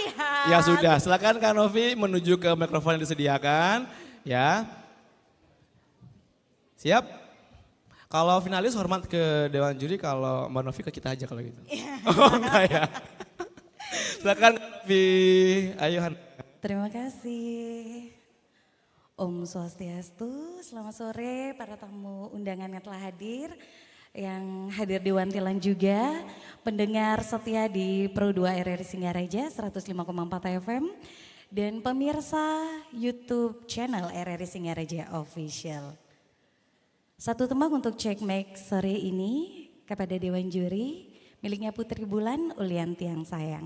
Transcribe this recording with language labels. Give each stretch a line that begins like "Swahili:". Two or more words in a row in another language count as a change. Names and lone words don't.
Indonesian: Ya sudah, silakan Kak Novi menuju ke mikrofon yang disediakan. Ya. Siap? Kalau finalis hormat ke Dewan Juri, kalau Mbak Novi ke kita aja kalau gitu. Oh enggak ya. Silakan Novi, ayo Han. Terima kasih.
Sanskrit: Om Swastiastu,
Indonesian: selamat sore para tamu undangan yang telah hadir. Yang hadir di Wantilan juga, pendengar setia di Pro 2 RRI Singaraja 105,4 FM. Dan pemirsa YouTube channel RRI Singaraja Official. Satu tembang untuk cek mic sore ini kepada Dewan Juri, miliknya Putri Bulan Ulianti yang sayang.